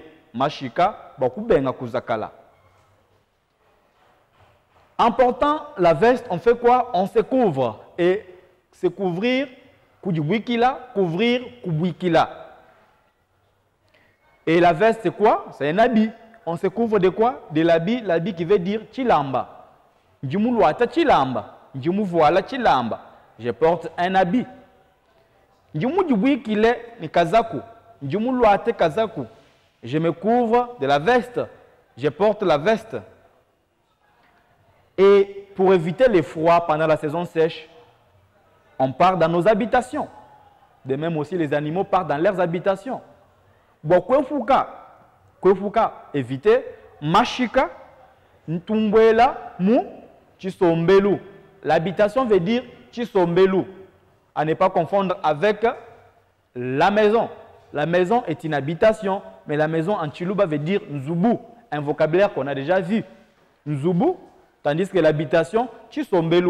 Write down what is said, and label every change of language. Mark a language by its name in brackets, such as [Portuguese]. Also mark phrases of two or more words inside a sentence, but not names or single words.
[French] Mashika, beaucoup [Luba-Katanga] benga kuzakala. [French] En portant la veste, on fait quoi? On se couvre. Et se couvrir, kudibwikila, couvrir, kubwikila. Et la veste, c'est quoi? C'est un habit. On se couvre de quoi? De l'habit, l'habit qui veut dire chilamba. [Luba-Katanga] Njumuluata chilamba. Njumuvoila chilamba. [French] Je porte un habit. [Luba-Katanga] Njumudibwikile ni kazaku. Njumuluate kazaku. [French] Je me couvre de la veste. Je porte la veste. Et pour éviter le froid pendant la saison sèche, on part dans nos habitations. De même aussi, les animaux partent dans leurs habitations. Bon, kwefuka, éviter, [Luba-Katanga] mashika, ntumbwela, mu, chisombelu. [French] L'habitation veut dire chisombelu. À ne pas confondre avec la maison. La maison est une habitation, mais la maison en Chiluba veut dire nzubu, un vocabulaire qu'on a déjà vu. Nzubu, tandis que l'habitation, chisombelu.